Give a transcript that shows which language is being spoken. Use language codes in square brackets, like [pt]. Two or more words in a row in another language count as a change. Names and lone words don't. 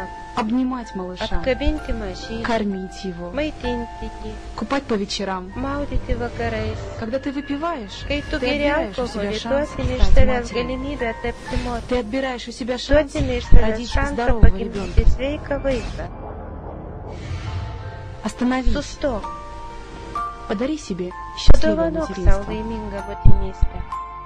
[ru] Обнимать малыша. [lt] Apkabinti mažylį. [ru] Кормить его. [lt] Maitinti jį. [ru] Купать по вечерам. [lt] Maudyti vakarais. [ru] Когда ты выпиваешь, [lt] Kai tu [ru] ты [lt] geri [ru] отбираешь у себя [lt] alkoholį, tu [ru] шанс [lt] atimi iš [ru] стать [lt] savęs [ru] матерью. [lt] galimybę tapti [ru] Ты [lt] moterį. [ru] отбираешь у себя [lt] Tu [ru] шанс [lt] atimi iš savęs [ru] родить [lt] šansą [ru] здорового [lt] pagimdyti [ru] ребенка. [lt] sveiką vaiką. [ru] Остановись. [lt] Sustok. [ru] Подари себе счастливое [lt] Padovanok sau [ru] материнство. [lt] laimingą motinystę.